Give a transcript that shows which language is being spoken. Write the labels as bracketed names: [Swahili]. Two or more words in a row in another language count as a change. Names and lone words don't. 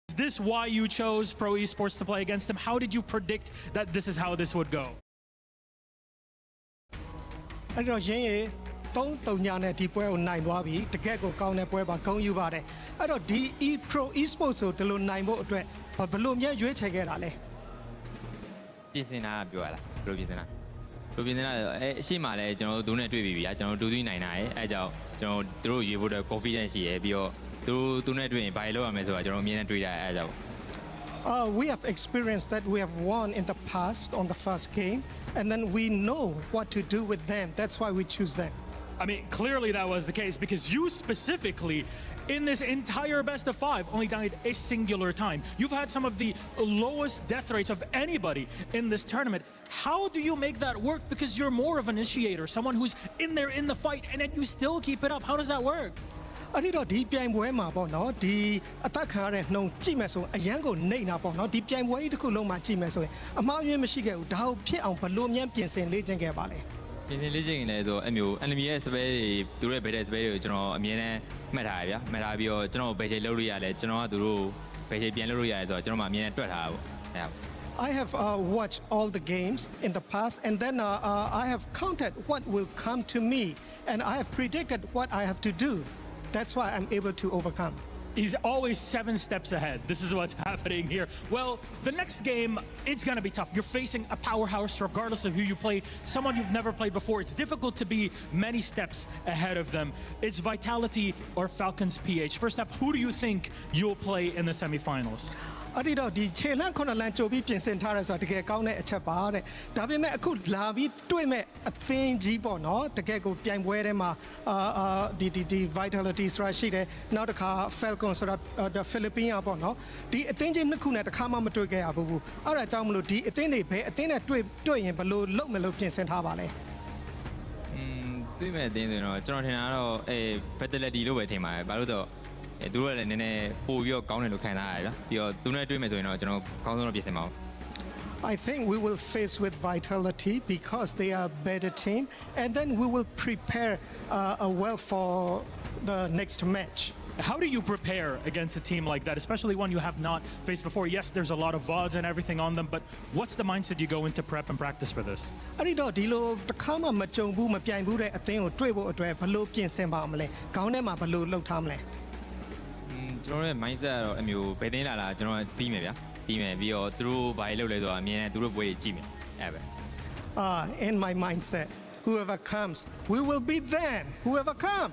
[English] Is this why you chose Pro Esports to play against them? How did you predict that this is how this would go? [Burmese] အဲ့တော့ရင်းရေ3-3ညနဲ့ဒီပွဲကိုနိုင်သွားပြီတကယ့်ကိုကောင်းတဲ့ပွဲပါဂုဏ်ယူပါတယ်အဲ့တော့ဒီ Pro Esports ကိုဒီလိုနိုင်ဖို့အတွက်ဘယ်လိုများရွေးချယ်ခဲ့တာလဲ ပြင်ဆင်တာပြောရလားဘယ်လိုပြင်ဆင်တာအရှိမှလည်းကျွန်တော်တို့နဲ့တွေ့ပြီဗျာကျွန်တော်တို့2-3နိုင်တာရဲ့အဲကြောင့်ကျွန်တော်တို့ရွေးဖို့အတွက် confidence ရှိရပြီးတော့သူနဲ့တွေ့ရင်ဘာလုပ်ရမလဲဆိုတာကျွန်တော်အမြင်နဲ့တွေ့တာအဲကြောင့် [English] We have experienced that we have won in the past on the first game and then we know what to do with them that's why we choose them I mean, clearly that was the case because you specifically, in this entire best of 5, only died a singular time. You've had some of the lowest death rates of anybody in this tournament. How do you make that work? Because you're more of an initiator, someone who's in there in the fight, and then you still keep it up. How does that work? [Burmese] အဲ့ဒီတော့ဒီပြိုင်ပွဲမှာပေါ့နော်ဒီအသက်ခံရတဲ့နှုံကြည့်မယ်ဆိုအရန်ကိုနှိမ့်တာပေါ့နော်ဒီပြိုင်ပွဲကြီးတစ်ခုလုံးမှာကြည့်မယ်ဆိုရင်အမှားအယွင်းမရှိခဲ့ဘူးဒါကိုဖြစ်အောင်ဘလို့မြန်ပြင်ဆင်လေ့ကျင့်ခဲ့ပါလဲ ပြင်ဆင်လေ့ကျင့်ရင်လည်းဆိုအမျိုး enemy ရဲ့ spell တွေသူတို့ရဲ့ [English] battle spell [Burmese] တွေကိုကျွန်တော်အမြင်နဲ့မှတ်ထားရဗျာမှတ်ထားပြီးတော့ကျွန်တော်ဘယ်ချိန်လုပ်လို့ရလဲကျွန်တော်ကသူတို့ဘယ်ချိန်ပြန်လုပ်လို့ရလဲဆိုတော့ကျွန်တော်မှအမြင်နဲ့တွက်ထားတာပေါ့အဲဒါ [English] I have watched all the games in the past and then I have counted what will come to me and I have predicted what I have to do that's why I'm able to overcome He's always 7 steps ahead. This is what's happening here. Well, the next game, it's going to be tough. You're facing a powerhouse regardless of who you play, someone you've never played before. It's difficult to be many steps ahead of them. It's Vitality or Falcons PH. First up, who do you think you'll play in the semifinals? [Burmese] အဲ့ဒီတော့ဒီခြေလန့်ခုနှစ်လမ်းကြိုပြီးပြင်ဆင်ထားရဲဆိုတာတကယ်ကောင်းတဲ့အချက်ပါတဲ့ဒါပေမဲ့အခုလာပြီးတွေ့မဲ့အသင်းကြီးပေါ့နော်တကယ်ကိုပြိုင်ပွဲထဲမှာဒီ Vitality ဆိုတာရှိတယ်နောက်တစ်ခါ Falcon ဆိုတာ Philippines ပေါ့နော်ဒီအသင်းကြီးနှစ်ခုနဲ့တစ်ခါမှမတွေ့ခဲ့ရဘူးအဲ့ဒါကြောင့်မလို့ဒီအသင်းတွေဘယ်အသင်းနဲ့တွေ့ရင်ဘယ်လိုလုပ်မလို့ပြင်ဆင်ထားပါလဲ တွေ့မဲ့အသင်းဆိုရင်တော့ကျွန်တော်ထင်တာကတော့Vitality လို့ပဲထင်ပါတယ်ဘာလို့တော့သူတို့လည်းနည်းနည်းပို့ပြီးတော့ကောင်းတယ်လို့ခံစားရတယ်ဗျာပြီးတော့သူနဲ့တွေ့မယ်ဆိုရင်တော့ကျွန်တော်ကောင်းဆုံးတော့ပြင်ဆင်ပါဦး [English] I think we will face with Vitality because they are a better team and then we will prepare well for the next match How do you prepare against a team like that, especially one you have not faced before? Yes, there's a lot of VODs and everything on them, but what's the mindset you go into prep and practice for this? [Burmese] အဲ့ဒီတော့ဒီလိုတစ်ခါမှမကြုံဘူးမပြိုင်ဘူးတဲ့အသင်းကိုတွေ့ဖို့အတွက်ဘယ်လိုပြင်ဆင်ပါမလဲခေါင်းထဲမှာဘယ်လိုလုပ်ထားမလဲ ကျွန်တော်ရဲ့ mindset ကတော့အမျိုးဘယ်သိန်းလာကျွန်တော်ပြီးမယ်ဗျာပြီးမယ်ပြီးတော့သူတို့ဘာလုပ်လဲဆိုတာအမြင်နဲ့သူတို့ပွဲကြီးကြည့်မယ်အဲ့ပဲ [English] in my mindset whoever comes we will beat them whoever comes